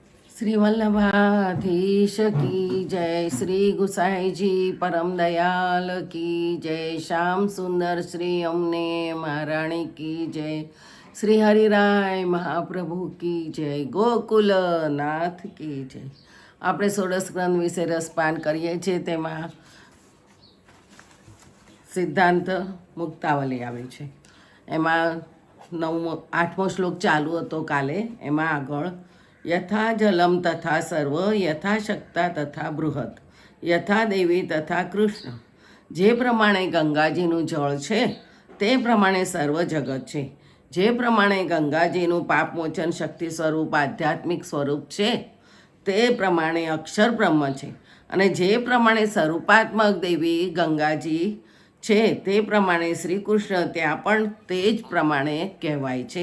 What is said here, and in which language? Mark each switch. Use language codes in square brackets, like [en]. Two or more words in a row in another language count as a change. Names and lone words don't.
[hi] श्री वल्लभाधीश की जय, श्री गुसाई जी परम दयाल की जय, श्याम सुंदर श्री अमने महाराणी की जय, श्री हरिराय महाप्रभु की जय, गोकुल नाथ की जय। [gu] આપણે ષોડશ ગ્રંથ વિશે રસપાન કરીએ છીએ, તેમાં સિદ્ધાંત મુક્તાવલી આવી છે। એમાં 8મો શ્લોક ચાલુ હતો કાલે। એમાં આગળ [sa] यथा जलम तथा सर्व, यथा शक्ता तथा बृहत, यथा देवी तथा कृष्ण। [gu] જે પ્રમાણે ગંગાજીનું જળ છે તે પ્રમાણે સર્વ જગત છે। જે પ્રમાણે ગંગાજીનું પાપમોચન શક્તિ સ્વરૂપ આધ્યાત્મિક સ્વરૂપ છે તે પ્રમાણે અક્ષર બ્રહ્મ છે। અને જે પ્રમાણે સ્વરૂપાત્મક દેવી ગંગાજી છે તે પ્રમાણે શ્રી કૃષ્ણ ત્યાં પણ તે જ પ્રમાણે કહેવાય છે।